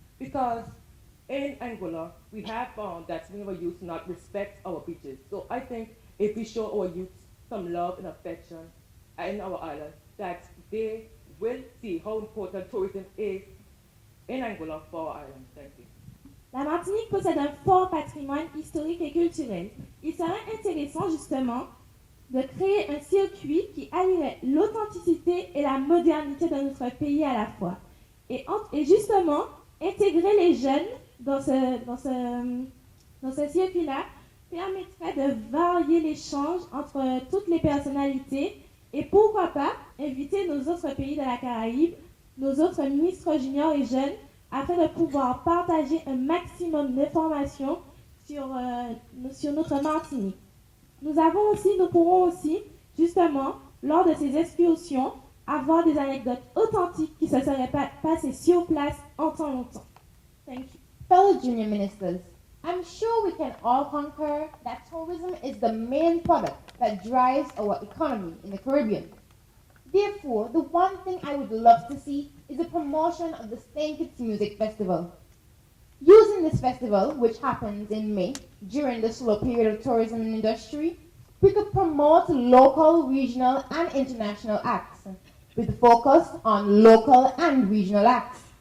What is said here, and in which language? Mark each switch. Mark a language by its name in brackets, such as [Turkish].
[English] Because in Anguilla, we have found that many of our youth do not respect our beaches. So I think if we show our youth some love and affection in our island, that they will see how important tourism is in Anguilla for our island. Thank you. [French] La Martinique possède un fort patrimoine historique et culturel. Il serait intéressant justement de créer un circuit qui allierait l'authenticité et la modernité de notre pays à la fois. Et justement, intégrer les jeunes dans ce circuit-là permettrait de varier l'échange entre toutes les personnalités et pourquoi pas inviter nos autres pays de la Caraïbe, nos autres ministres juniors et jeunes, afin de pouvoir partager un maximum d'informations sur notre Martinique. Nous pourrons aussi, justement, lors de ces excursions, avoir des anecdotes authentiques qui se seraient passées sur place en temps longtemps. [English] Thank you. Fellow junior ministers, I'm sure we can all concur that tourism is the main product that drives our economy in the Caribbean. Therefore, the one thing I would love to see is a promotion of the St. Kitts Music Festival. Using this festival, which happens in May, during the slow period of tourism industry, we could promote local, regional, and international acts, with focus on local and regional acts.